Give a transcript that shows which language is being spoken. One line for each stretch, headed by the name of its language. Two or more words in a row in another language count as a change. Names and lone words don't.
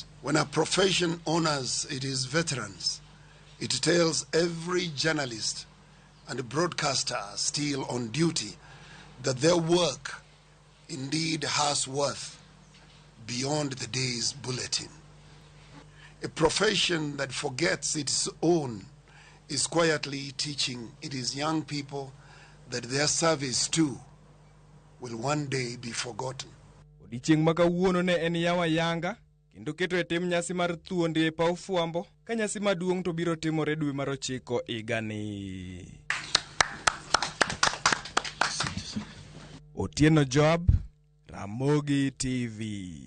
English: When a profession honors its veterans, it tells every journalist and broadcaster still on duty that their work indeed has worth beyond the day's bulletin. A profession that forgets its own is quietly teaching its young people that their service too will one day be forgotten.
Luo (Kenya and Tanzania): Odiechieng' ma kawuono ne en yawa yanga, kendo keto e tim nyasi mar thuondi e paw fwambo, ka nyasi maduong' to biro timore dwe mar 9 higani. Otieno Joab, Ramogi TV.